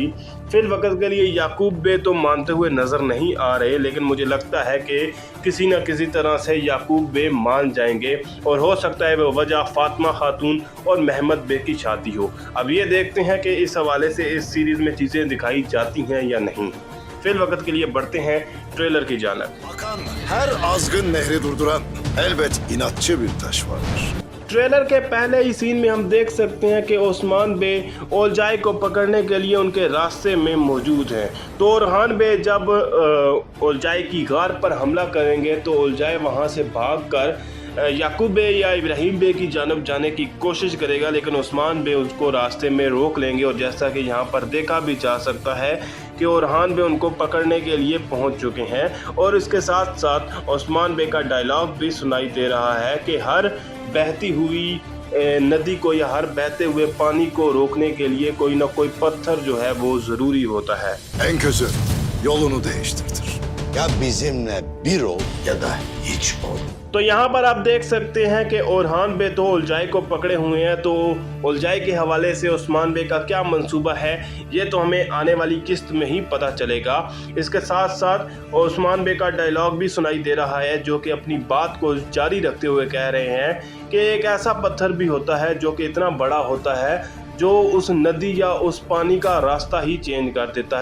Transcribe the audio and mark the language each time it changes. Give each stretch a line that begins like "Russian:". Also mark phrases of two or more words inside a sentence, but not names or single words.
Hindi: फिर वक्त के लिए याकूब बे तो मानते हुए नज़र नहीं आ रहे, लेकिन मुझे लगता है कि किसी न किसी तरह से याकूब बे मान जाएंगे और हो सकता है वह वजह फातिमा खातून और महमद बे की शादी हो। अब ये देखते हैं कि इस हवाले से इस सीरीज़ में चीज़ें दिखाई जाती हैं या नहीं। फिर वक्त के लिए बढ़ते हैं ट्रेलर की जानब।
Turkish: Her azgın nehri durduran elbet inatçı bir taş vardır.
Hindi: ट्रेलर के पहले ही सीन में हम देख सकते हैं कि ओस्मान बे ओलजाई को पकड़ने के लिए उनके रास्ते में मौजूद हैं। तो ओरहान बे जब ओलजाई की गार पर हमला करेंगे तो ओलजाई वहां से भागकर याकूब बे या इब्राहिम बे की जानब जाने की कोशिश करेगा, लेकिन उस्मान बे उसको रास्ते में रोक लेंगे। और जैसा कि यहाँ पर देखा भी जा सकता है कि ओरहान बे उनको पकड़ने के लिए पहुँच चुके हैं। और इसके साथ साथ उस्मान बे का डायलॉग भी सुनाई दे रहा है कि हर बहती हुई नदी को या हर बहते हुए पानी को रोकने के लिए कोई ना कोई पत्थर जो है वो ज़रूरी होता है।
Turkish: En közü yolunu değiştirtir. Ya bizimle bir ol ya da hiç ol.
Hindi: तो यहाँ पर आप देख सकते हैं कि ओरहान बे तो उलजाई को पकड़े हुए हैं। तो उलजाई के हवाले से उस्मान बे का क्या मंसूबा है, ये तो हमें आने वाली किस्त में ही पता चलेगा। इसके साथ साथ उस्मान बे का डायलॉग भी सुनाई दे रहा है, जो कि अपनी बात को जारी रखते हुए कह रहे हैं कि एक ऐसा पत्थर भी होता है जो कि इतना बड़ा होता है जो उस नदी या उस पानी का रास्ता ही चेंज कर देता है।